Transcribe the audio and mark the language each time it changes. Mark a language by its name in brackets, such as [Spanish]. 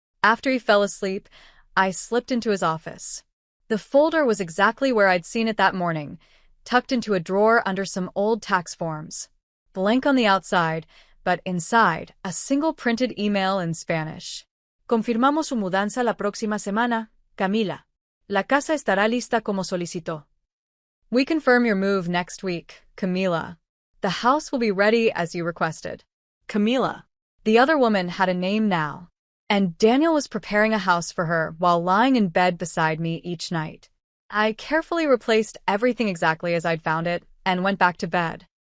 [English] After he fell asleep, I slipped into his office. The folder was exactly where I'd seen it that morning, tucked into a drawer under some old tax forms. Blank on the outside, but inside, a single printed email in Spanish. [Spanish] Confirmamos su mudanza la próxima semana, Camila. La casa estará lista como solicitó. [English] We confirm your move next week, Camila. The house will be ready as you requested. Camila. The other woman had a name now, and Daniel was preparing a house for her while lying in bed beside me each night. I carefully replaced everything exactly as I'd found it and went back to bed.